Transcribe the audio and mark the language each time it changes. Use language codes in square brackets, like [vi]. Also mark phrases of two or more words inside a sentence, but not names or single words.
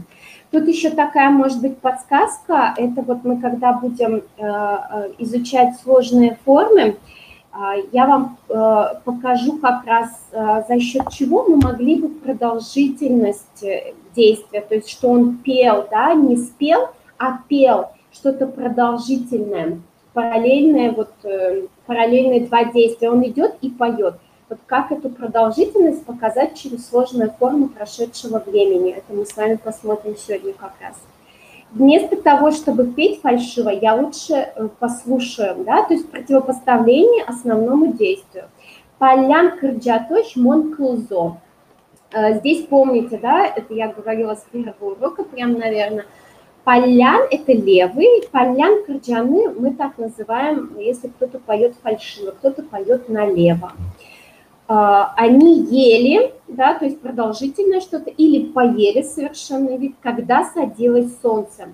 [ru] Тут еще такая, может быть, подсказка, это вот мы когда будем изучать сложные формы, я вам покажу как раз, за счет чего мы могли бы продолжительность действия, то есть что он пел, да, не спел, а пел что-то продолжительное, параллельное, вот, параллельные два действия, он идет и поет. Вот как эту продолжительность показать через сложную форму прошедшего времени. Это мы с вами посмотрим сегодня как раз. Вместо того, чтобы петь фальшиво, я лучше послушаю, да, то есть противопоставление основному действию. [chm] Палян кырджатош мон кылзо. [ru] Здесь помните, да, это я говорила с первого урока, прям, наверное. Палян – это левый, [chm] палян кырджаны [ru] мы так называем, если кто-то поет фальшиво, кто-то поет налево. Они ели, да, то есть продолжительное что-то, или поели совершенный вид, когда садилось солнце.